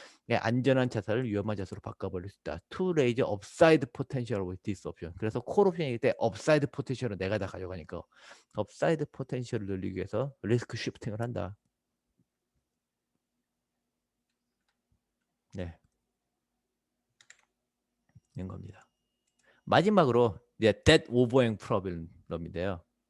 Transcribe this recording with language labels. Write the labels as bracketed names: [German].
[Korean] 네, 안전한 자산을 위험한 자산으로 바꿔버릴 수 있다. [English] To raise upside potential with this option. [Korean] 그래서 콜 옵션일 때 upside potential은 내가 다 가져가니까 upside potential을 늘리기 위해서 리스크 쉬프팅을 한다. 네, 이런 겁니다. 마지막으로 이제 debt overhang problem인데요.